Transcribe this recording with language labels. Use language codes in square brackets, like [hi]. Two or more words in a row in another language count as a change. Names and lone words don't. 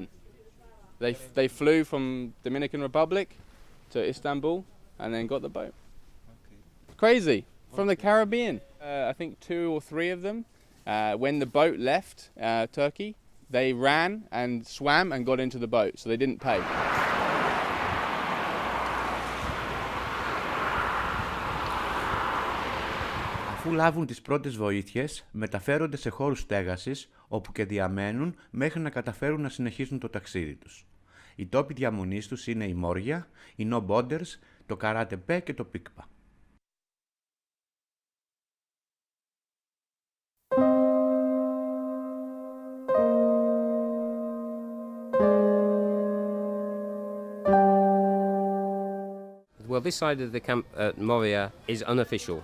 [en] They flew from Dominican Republic to Istanbul and then got the boat. Crazy, from the Caribbean. I think 2 or 3 of them, when the boat left Turkey, they ran and swam and got into the boat, so they didn't pay. [el] Αφού λάβουν τις πρώτες βοήθειες, μεταφέρονται σε χώρους στέγασης, όπου και διαμένουν μέχρι να καταφέρουν να συνεχίσουν το ταξίδι τους. Οι τόποι διαμονής τους είναι η Μόρια, η No Borders, το Καράτε Πέ και το Πίκπα. [en] Well, this side of the camp at Moria is unofficial.